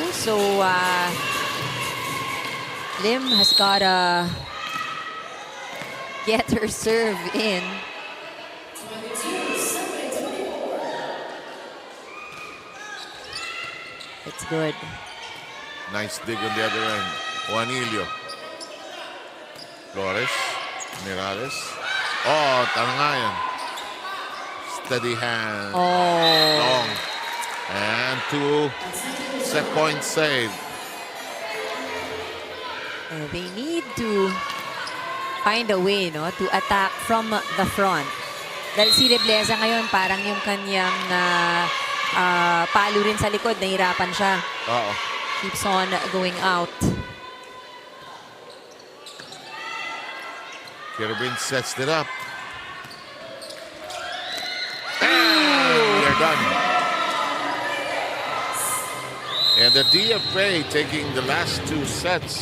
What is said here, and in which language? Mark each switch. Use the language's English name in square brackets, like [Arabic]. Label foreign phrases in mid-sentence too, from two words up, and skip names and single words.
[English] So, Lim has got to get her serve in. It's good. Nice dig on the other end. Juanillo. Flores. Mirales. Tanangayan. Steady hand. Long. And 2 set point save. They need to find a way to attack from the front. [Filipino] Dahil si Rebleza ngayon parang yung kanyang palo rin sa likod, nahirapan siya. [English] Keeps on going out. Kirabin sets it up. And they're done. And the DFA taking the last 2 sets.